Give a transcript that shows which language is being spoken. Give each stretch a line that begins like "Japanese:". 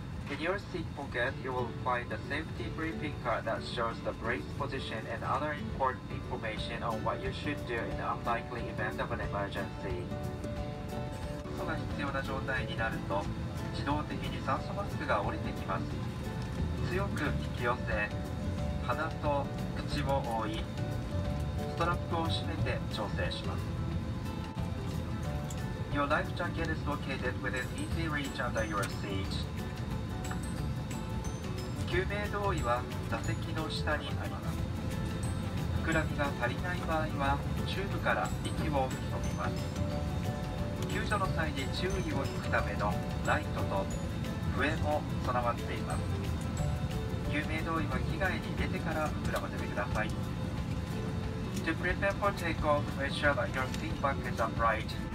English: In your seat pocket, you will find a safety briefing card that shows the brace position and other important information on what you should do in the unlikely event of an emergency.
Japanese: が必要な状態になると自動的に酸素マスクが降りてきます。強く引き寄せ、鼻と口を覆い、ストラップを締めて調整します。
English: Your life jacket is located within easy reach under your seat.
Japanese: 救命胴衣は座席の下にあります。膨らみが足りない場合はチューブから息を吹き込みます。救助の際に注意を引くためのライトと笛も備わっています。救命胴衣は機外に入れてから膨らませてください。
English: To prepare for takeoff, make sure that your seat back is upright.